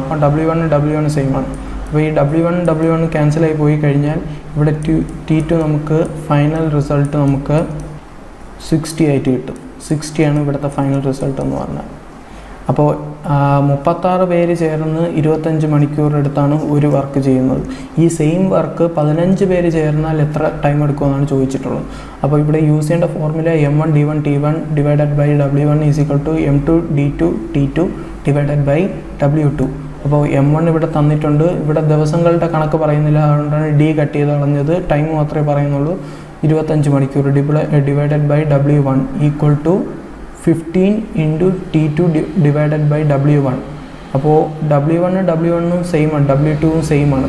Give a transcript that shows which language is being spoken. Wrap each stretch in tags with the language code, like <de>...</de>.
<ml>അപ്പം W1 same ആണ്. അപ്പോൾ ഈ W1 ക്യാൻസലായി പോയി കഴിഞ്ഞാൽ ഇവിടെ T2 നമുക്ക് ഫൈനൽ റിസൾട്ട് നമുക്ക് 60 ആയിട്ട് കിട്ടും. 60 ആണ് ഇവിടുത്തെ ഫൈനൽ റിസൾട്ട് എന്ന് പറഞ്ഞാൽ. അപ്പോൾ 36 പേര് ചേർന്ന് 25 മണിക്കൂർ എടുത്താണ് ഒരു വർക്ക് ചെയ്യുന്നത്. ഈ സെയിം വർക്ക് 15 പേര് ചേർന്നാൽ എത്ര ടൈം എടുക്കുമെന്നാണ് ചോദിച്ചിട്ടുള്ളത്. അപ്പോൾ ഇവിടെ യൂസ് ചെയ്യേണ്ട formula</ml> <en>M1 D1 T1 divided by W1 is equal to M2 D2 T2 divided by W2.</en> <ml>അപ്പോൾ M1 ഇവിടെ തന്നിട്ടുണ്ട്, ഇവിടെ ദിവസങ്ങളുടെ കണക്ക് പറയുന്നില്ല, അതുകൊണ്ടാണ് D കട്ട് ചെയ്ത് കളഞ്ഞത്. ടൈം മാത്രമേ പറയുന്നുള്ളൂ, 25 മണിക്കൂർ.</ml> <en>Divided by W1 equal to 15 into T2 divided by W1.</en> <ml>അപ്പോൾ W1 സെയിം ആണ്, W2 സെയിം ആണ്.</ml>